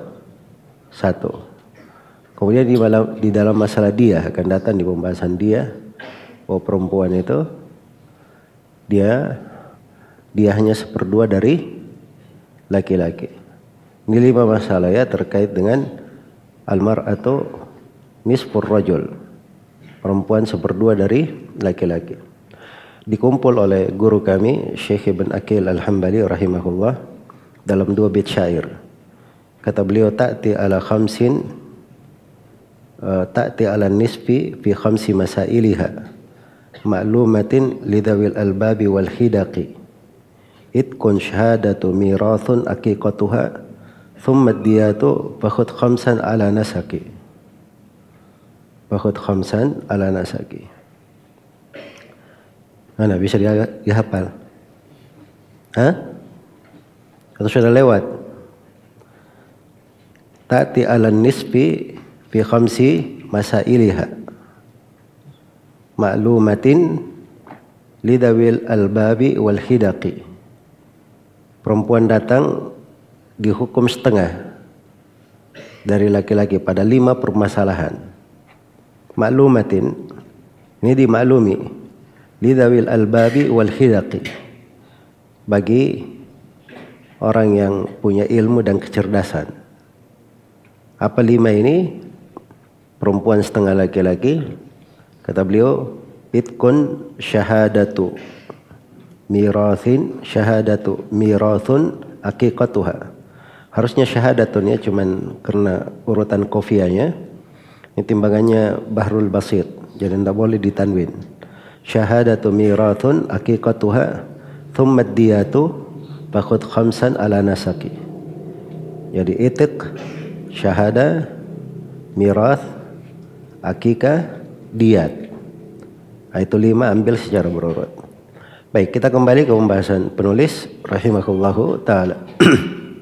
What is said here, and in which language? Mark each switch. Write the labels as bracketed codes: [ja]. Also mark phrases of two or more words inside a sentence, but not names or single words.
[id] 1. Kemudian di dalam masalah dia akan datang di pembahasan dia, bahwa perempuan itu dia hanya 1/2 dari laki-laki. Ini 5 masalah ya terkait dengan [ar] المرأة نصف الرجل. [id] Perempuan 1/2 dari laki-laki. Dikumpul oleh guru kami Syekh Ibn Aqil Al-Hambali rahimahullah dalam 2 bait syair. Kata beliau, [ar] تأتي على النصف في خمس مسائلها معلومة لذوي الألباب والحذق عتق شهادة ميراث عقيقتها ثم دية فخذ خمسا على نسق. [id] Mana bisa dihafal? Atau sudah lewat? [ar] تأتي على النصف في خمس مسائلها معلومة لذوي الألباب والحذق. [id] Perempuan datang dihukum setengah dari laki-laki pada 5 permasalahan. Ma'lumatin, ini dimaklumi, [ar] لذوي الألباب والحذق, [id] bagi orang yang punya ilmu dan kecerdasan. Apa 5 ini? Perempuan setengah laki-laki. Kata beliau, [ar] عتق شهادة ميراث عقيقتها. [id] Harusnya syahadatun ya, cuman karena urutan kofianya ini timbangannya [ar] بحر البسيط, [id] jadi tidak boleh ditanwin. [ar] شهادة ميراث عقيقتها ثم دية فخذ خمسا على نسق. [id] Jadi itiq, syahada, mirath, akikah, diyat. Itu 5 ambil secara berurut. Baik, kita kembali ke pembahasan penulis [ar] رحمه الله تعالى.